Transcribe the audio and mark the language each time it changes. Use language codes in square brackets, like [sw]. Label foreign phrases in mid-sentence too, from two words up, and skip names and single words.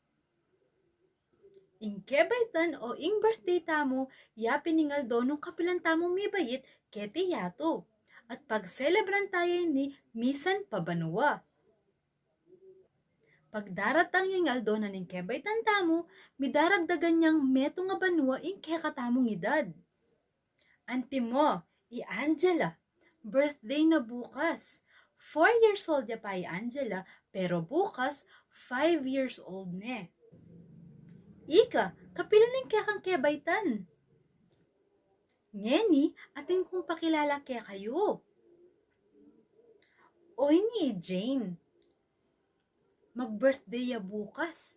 [pam] Ing kebaitan o ing birthday tamo, yapin ning aldo nung kapilan tamo may bayit keti yato. At pag celebran tayo ni misan pabanwa. Pagdaratang yung aldo na ning kebaitan tamo, midaragdagan niyang meto nga banwa ing kekatamong edad. Antimo, i-Angela, birthday na bukas. [en] 4 years old [pam] ya pa i-Angela, pero bukas [en] 5 years old [pam] ne. Ika, kapila ning kekang kebaitan. Ngeni, atin kong pakilala kaya kayo. Oy ni Jane. Mag-birthday ya bukas.